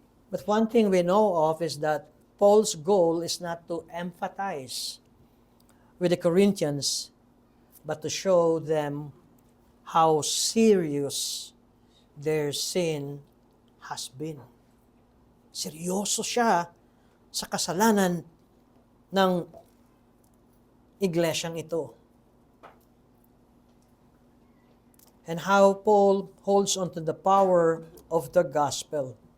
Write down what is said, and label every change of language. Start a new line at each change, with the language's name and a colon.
English: But one thing we know of is that Paul's goal is not to empathize with the Corinthians, but to show them how serious their sin has been.
Filipino: Seryoso siya sa kasalanan ng iglesyang ito.
English: And how Paul holds on to the power of the gospel.